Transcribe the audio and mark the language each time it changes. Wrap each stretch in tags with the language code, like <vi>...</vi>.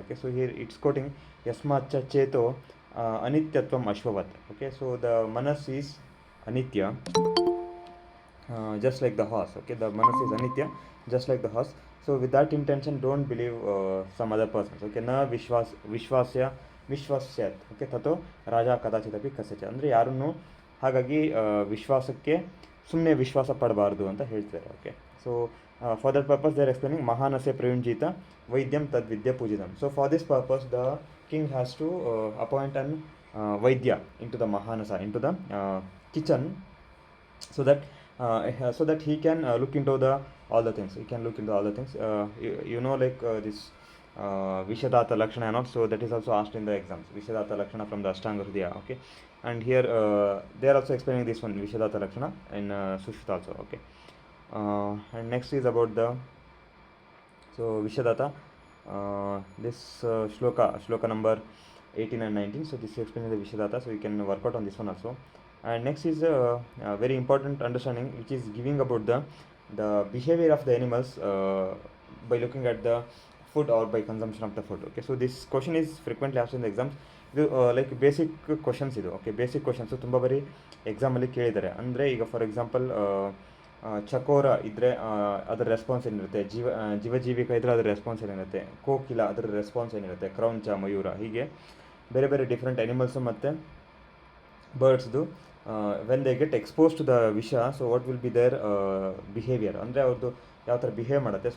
<en>okay, so here it's quoting</en> <sa>ಯಸ್ಮಾಚ್ಚ ಚೇತೋ ಅನಿತ್ಯತ್ವಂ ಅಶ್ವವತ್.</sa> <en>Okay, so the manas is anitya, just like the horse. Okay, the manas is anitya, just like the horse. So with that intention, don't believe some other persons.</en> <sa>Okay, na ವಿಶ್ವಾಸ್ಯ ವಿಶ್ವಾಸ್ಯಾತ್. Okay, ತಥೋ ರಾಜ ಕದಾಚಿತಪಿ ಕಸ್ಯಚ.</sa> <kn>ಅಂದರೆ ಯಾರನ್ನು ಹಾಗಾಗಿ ವಿಶ್ವಾಸಕ್ಕೆ ಸುಮ್ಮನೆ ವಿಶ್ವಾಸ ಪಡಬಾರ್ದು ಅಂತ ಹೇಳ್ತಾರೆ.</kn> <en>okay, so for that purpose they are explaining</en> <sa>ಮಹಾನಸ್ಯ ಪ್ರಯುಂಜಿತ ವೈದ್ಯಂ ತದ್ವಿದ್ಯ ಪೂಜಿತಂ.</sa> <en>So for this purpose the king has to appoint an vaidya into the mahanasa, into the kitchen, so that he can look into all the things. He can look into all the things. You know, like this Vishadata Lakshana and all. So that is also asked in the exams. Vishadata Lakshana from the Ashtanga Hridaya. Okay, and here they are also explaining this one, Vishadata Lakshana, in Sushruta also. Okay, and next is about the Vishadata. This shloka number 18 and 19. So this is explaining the Vishadata. So you can work out on this one also. And next is a very important understanding which is giving about the behavior of the animals by looking at the food or by consumption of the food. Okay, so this question is frequently asked in the exams.</en> <kn>ಇದು like basic questions ಇದು. Okay, basic questions ತುಂಬ ಬರೀ ಎಕ್ಸಾಮಲ್ಲಿ ಕೇಳಿದ್ದಾರೆ. ಅಂದರೆ ಈಗ for example ಚಕೋರ ಇದ್ದರೆ ಅದರ ರೆಸ್ಪಾನ್ಸ್ ಏನಿರುತ್ತೆ, ಜೀವಜೀವಿಕ ಇದ್ದರೆ ಅದರ ರೆಸ್ಪಾನ್ಸ್ ಏನಿರುತ್ತೆ, ಕೋಕಿಲ ಅದರ ರೆಸ್ಪಾನ್ಸ್ ಏನಿರುತ್ತೆ, ಕ್ರೌಂಚ, ಮಯೂರ, ಹೀಗೆ ಬೇರೆ ಡಿಫ್ರೆಂಟ್ ಅನಿಮಲ್ಸು ಮತ್ತು ಬರ್ಡ್ಸ್ದು</kn> <en>when they get expose to the ವಿಷ, so what will be their behaviour,</en> <kn>ಅಂದರೆ ಅವ್ರದ್ದು ಯಾವ ಥರ ಬಿಹೇವ್ ಮಾಡುತ್ತೆ.</kn>